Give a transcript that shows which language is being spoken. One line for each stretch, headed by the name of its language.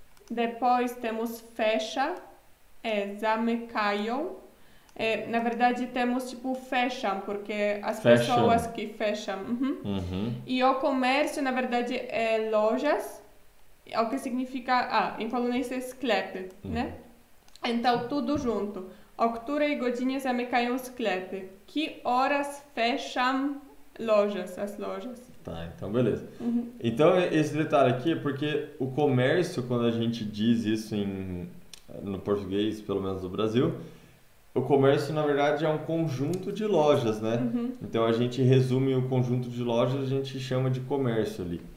Portuguese: Depois temos fecha,
Polish: zamykają.
Portuguese: Na verdade temos tipo fecham, porque as Fecham. pessoas que fecham. Uhum. Uhum. E o comércio, na verdade, é lojas, o que significa, em polonês é sklepy, né? Então, tudo junto.
Polish: O której godzinie zamykają sklepy?
Portuguese: Que horas fecham as lojas? Tá, então beleza. Uhum. Então esse detalhe aqui é porque o comércio, quando a gente diz isso no português, pelo menos do Brasil, o comércio, na verdade, é um conjunto de lojas, né? Então a gente resume o conjunto de lojas, a gente chama de comércio ali.